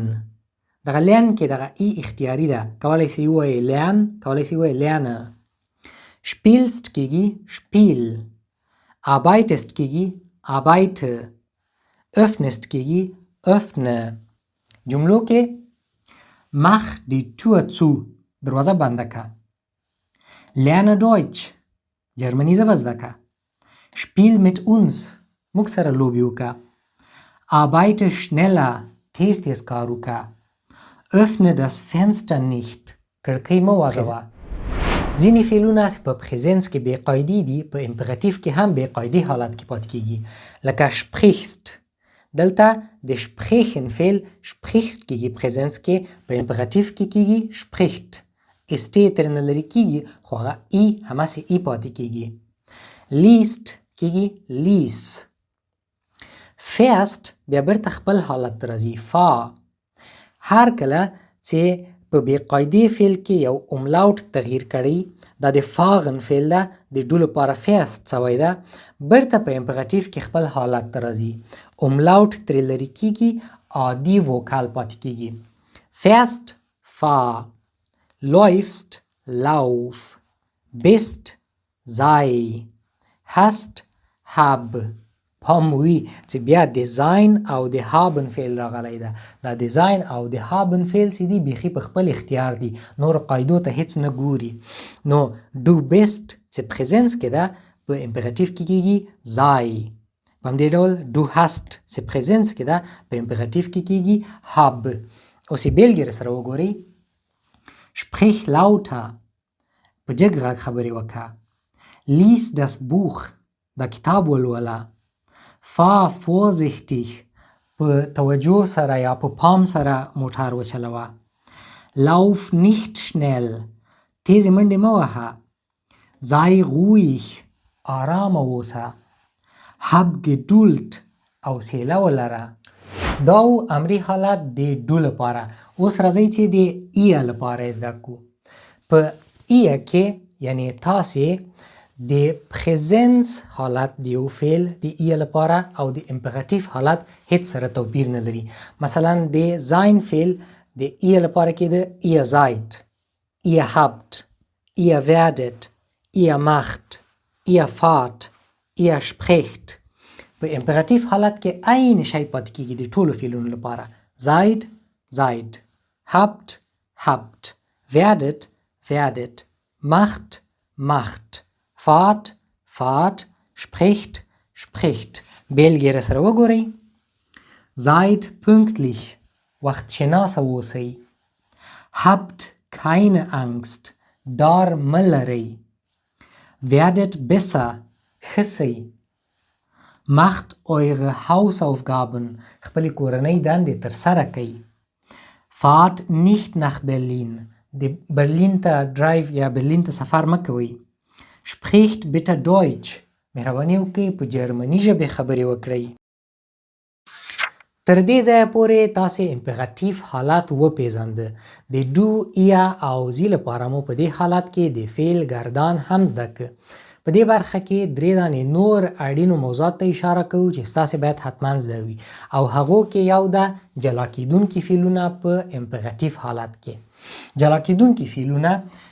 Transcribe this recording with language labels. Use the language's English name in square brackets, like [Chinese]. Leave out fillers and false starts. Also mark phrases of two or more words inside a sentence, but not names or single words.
[Pashto] دغه لرن کې دغه ای اختیاري ده، کولی شئ ووایئ لرن، کولی شئ ووایئ لرنه. شپیلست کیږي شپیل، آربایتست کیږي آربایته، öffnest کیږي öffne. [German] جملو کې mach die Tür zu، [Pashto] دروازه بنده که. [German] lerne Deutsch، [Pashto] جرمني ژبه زده که. [German] spiel mit uns، [Pashto] موږ سره لوبې وکړه. [German] arbeite schneller، [Pashto] تیز تیز کار وکړه. [German] öffne das Fenster nicht، [Pashto] کړکۍ مه وغځوه. ځینې فعلونه چې په پریزنس کې بې قاعدې دي په امپراتیو کې هم بې قاعدې حالت کې پاتې کیږي. لکه sprichst، دلته د sprechen فعل sprichst کیږي پریزنس کې، په امپراتیو کې کیږي spricht. اسټی ترنه لري کیږي خو هغه ای هماسې ای پاتې کیږي. لیست کیږي لیس. fährst بیا بیرته خپل حالت ته راځي فا. هر کله چې په بې قاعدې فعل کې یو املاوټ تغییر کړی دا د فاغن فعل ده، د ډو لپاره فیست سوی ده، بیرته په امپراتیو کې خپل حالت ته راځي. املاوټ ترې لرې کیږي، عادي ووکال پاتې کیږي. [German] fährst فا، läufst lauf، bist sei، hast hab. [Pashto] پام وي چې بیا دیزاین او د هابن فعل راغلی ده. دا دیزاین او د هابن فعل چې دي بیخي په خپل اختیار دي، نور قاعدو ته هیڅ نه ګوري. نو [German] du bist [Pashto] چې پریزنس کې ده په امپراتیو کې کیږي زای. په همدې ډول [German] du hast [Pashto] چې پریزنس کې ده په امپراتیو کې کیږي هاب. اوس یې بیلګې راسره وګورئ. [German] sprich lauter، [Pashto] په جګ غږ خبرې وکړه. [German] lies das Buch، [Pashto] دا کتاب ولوله. [German] fahr vorsichtig، [Pashto] په توجه سره یا په پام سره موټر وچلوه. [German] lauf nicht schnell، [Pashto] تیزې منډې مه وهه. [German] sei ruhig، [Pashto] آرامه اوسه. [German] hab Geduld، [Pashto] حوصله ولره. دا و امري حالت د ډو لپاره. اوس راځئ چې د ایه لپاره زده کړو. په ایه کې یعنی تاسې د پریزنس حالت د یو فعل د ایه لپاره او د امپراتیو حالت هیڅ سره توپیر نه لري. مثلا د زاین فعل د ایه لپاره کې د [German] ihr seid، ihr habt، ihr werdet، ihr macht، ihr fahrt، ihr spricht. [Pashto] په امپراتیو حالت کې عین شی پاتې کیږي د ټولو فعلونو لپاره. [German] seid seid، habt habt، werdet werdet، macht macht، fahrt fahrt، spricht spricht. [Pashto] بیلګې راسره وګورئ. [German] seid pünktlich [Pashto] وخت شناسه اوسئ [German] habt keine Angst [Pashto] ډار مه لرئ [German] werdet besser [Pashto] ښه سئ [German] macht eure Hausaufgaben [Pashto] خپلې کورنۍ دندې ترسره کئ [German] fahrt nicht nach Berlin [Pashto] د برلین ته ډرایو یا برلین ته سفر مه کوئ [German] spricht bitte Deutsch [Pashto] مهرباني وکړئ په جرمني ژبې خبرې وکړئ تر دې ځایه پورې تاسې امپراتیف حالات وپېژانده د ډو ایا او زی لپاره مو په دې حالت کې د فعل گردان هم زده که په دې برخه کې 3 دانې نور اړینو موضوعات ته اشاره کوو چې ستاسې باید حتما زده وي او هغو کې یو ده جلا کېدونکي فعلونه په امپراتیف حالت کې جلا کېدونکي فعلونه